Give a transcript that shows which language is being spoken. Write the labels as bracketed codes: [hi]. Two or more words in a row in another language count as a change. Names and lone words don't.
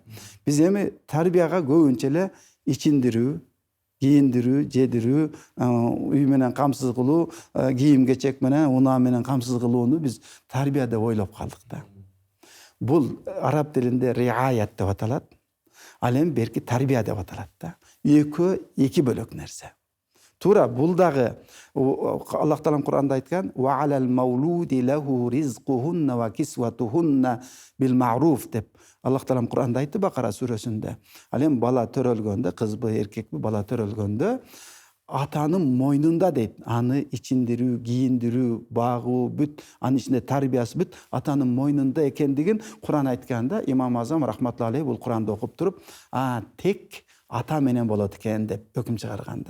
[ky] Биз эми тарбияга көбүнчө эле ичиндирүү, кийиндирүү, жедирүү, үй менен камсыз кылуу, кийим кечек менен, унаа менен камсыз кылууну биз тарбия деп ойлоп калдык да. Бул араб тилинде риаят деп аталат. Ал эми берки тарбия деп аталат да. Экөө эки бөлөк нерсе. Туура бул дагы Аллах Таалам Кур'анда айткан: [ar] "وعلى المولود له رزقهن وكسوتهن بالمعروف" деп. [ky] Аллах Таалам Кур'анда айтты Бакара сүрөсүндө. Ал эми бала төрөлгөндө, кызбы, эркекпи, бала төрөлгөндө атанын мойнунда дейт. Аны ичиндирүү, кийиндирүү, багуу бүт, анын ичинде тарбиясы бүт атанын мойнунда экендигин Кур'ан айтканда, Имам Азам [ar] رحمة الله عليه [ky] бул Кур'анды окуп туруп, тек ата менен болот экен деп өкүм чыгарганда.